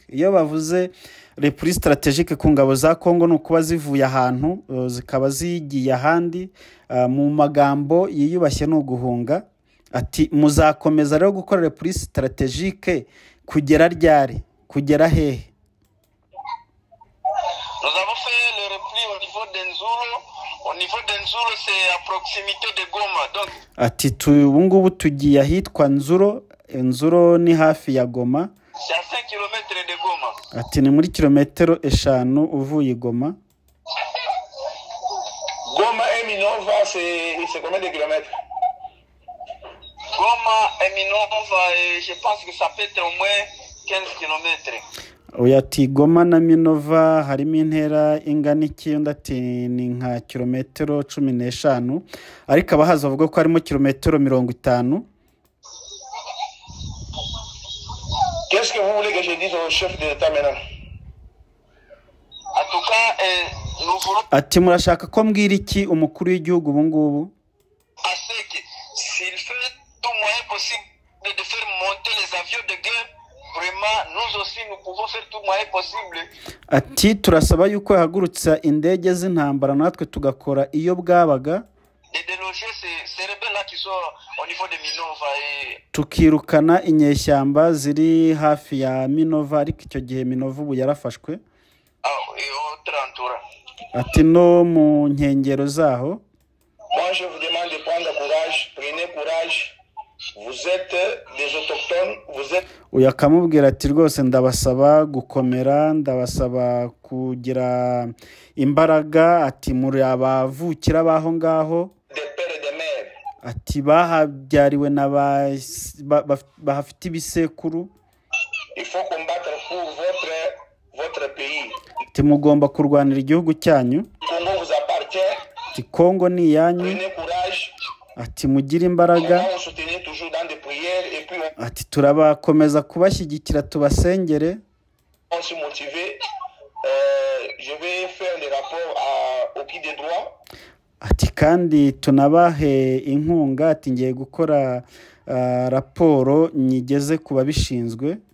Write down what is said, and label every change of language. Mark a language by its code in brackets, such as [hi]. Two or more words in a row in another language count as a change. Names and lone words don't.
[rw] Iyo bavuze [fr] repli strategique [rw] ku ngabo za Kongo ni ukuba zivuye ahantu zikaba zigiye ahandi, mu magambo yiyubashye no guhunga. Ati muzakomeza rero gukora [fr] repli strategique [rw] kugera ryari, kugera hehe? [fr] Nous avons fait le repli au niveau d'Enzuro. Au niveau d'Enzuro, c'est à proximité de Goma. Donc [rw] ati ubu ngubu tugiye ahitwa Nzuro. Nzuro ni hafi ya Goma. [fr] C'est à 5 km de Goma. [rw] Ati ni muri kilometero 5 uvuye Goma. [fr] Goma et Minova, c'est combien de kilomètres? Goma et Minova, je pense que ça peut être au moins 15 km. [rw] Oya ati Goma na Minova harimo intera ingana iki? Undi ati ni nka kilometero 15, ariko abahaza bavuga ko harimo kilometero 50. [fr] Qu'est-ce que vous voulez que je dise au chef de l'État maintenant? En tout cas, nous voulons... [rw] Ati murashaka ko mbwira iki umukuru w'igihugu ubu ngubu? [fr] S'il fait tout moyen possible de faire monter les avions de guerre, vraiment, nous aussi, nous pouvons faire tout moyen possible. [rw] Ati turasaba yuko yahagurutsa indege z'intambara natwe tugakora iyo bwabaga. [fr] de déloger ces rebelles-là qui sont au niveau de Minova. [rw] Tukirukana inyeshyamba ziri hafi ya Minova, ariko icyo gihe Minova ubu yarafashwe. Ati no mu nkengero zaho. [fr] Moi je vous demande de prendre courage, prenez courage. Vous êtes des autochtones, vous êtes. [rw] Uyu akamubwira ati rwose ndabasaba gukomera, ndabasaba kugira imbaraga, ati muri abavukira baho ngaho. Ati bahabyariwe bahafite ibisekuru. [fr] Il faut combattre pour votre pays. [rw] Ati mugomba kurwanira igihugu cyanyu. [fr] Congo vous appartient. [rw] Ati Kongo ni iyanyu. [fr] Prenez courage. [rw] Ati mugire imbaraga. Ati turabakomeza kubashyigikira tubasengere. Ati kandi tunabahe inkunga, ati ngiye gukora raporo nyigeze ku babishinzwe.